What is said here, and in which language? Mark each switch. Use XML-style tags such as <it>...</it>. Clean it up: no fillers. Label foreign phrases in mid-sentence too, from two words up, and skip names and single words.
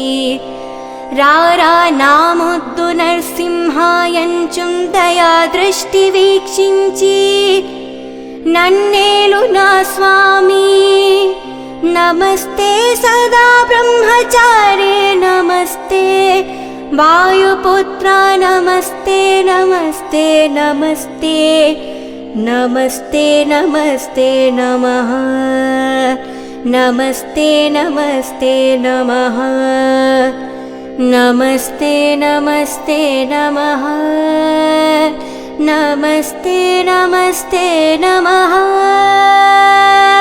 <te>రారా నామొద్దు నరసింహాయంచుం దయా దృష్టి వీక్షించి నన్నేలు నా స్వామి</te> <sa>నమస్తే సదా బ్రహ్మచారే నమస్తే వాయుపుత్ర నమస్తే నమస్తే నమస్తే नमस्ते नमस्ते नमः नमस्ते नमस्ते नमः नमस्ते नमस्ते नमः नमस्ते नमस्ते नमः।</sa>